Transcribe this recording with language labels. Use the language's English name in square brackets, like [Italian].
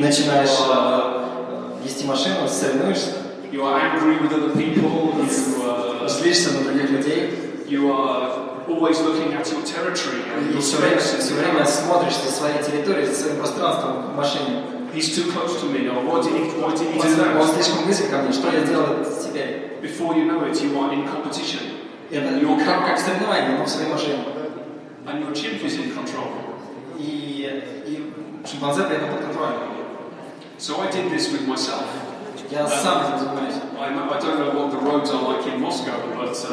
[Russian] Начинаешь вести машину, соревнуешься. [English] You are angry with other people. [Russian] Злишься на других людей. [English] You are always looking at your territory. [Russian] И все время смотришь за своей территорией, за своим пространством в машине. [English] He's too close to me. Or why did he do that? [Russian] Он слишком близко ко мне. Что я сделал теперь? [English] Before you know it, you are in competition. [Russian] Это как соревнование, но в своей машине. [English] And your chimp is in control. [Russian] И шимпанзе при этом под контролем. [English] So I did this with myself. [Russian] Я сам этим занимаюсь. [English] I don't know what the roads are like in Moscow, but